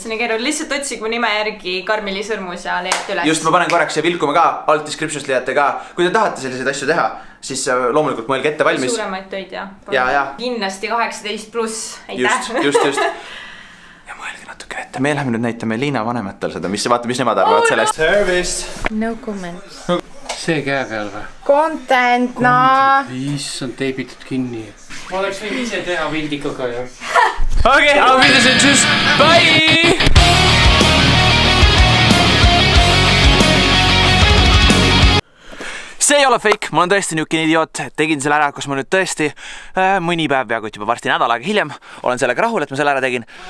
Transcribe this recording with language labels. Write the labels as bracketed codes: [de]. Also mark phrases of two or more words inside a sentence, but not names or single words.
[et] See on keeruline, lihtsalt otsige mu nime järgi Karmeli sõrmus ja leiate üles. Just, ma panen korraks ja vilkuma ka, alt descriptionist leiate ka. Kui te tahate selliseid asju teha, siis loomulikult mõelge ette valmis. Suuremaid töid ja. Kindlasti 18+. Just. Ja mõelge natuke ette. Me läheme nüüd näitame Liina vanemetel seda, vaata, mis nemad arvavad sellest. Service! [en] No comments. [et] See käe peal või? [en] Content, no! [et] Issand, teibitud kinni. Ma oleks võinud ise teha vildikaga ja... [de] Okei, auf Wiedersehen, tschüss, bye! [et] See ei ole fake, ma olen tõesti niukene idioot, tegin selle ära, kus ma nüüd tõesti mõni päev peaaegu juba varsti nädal aega hiljem olen sellega rahul, et ma selle ära tegin.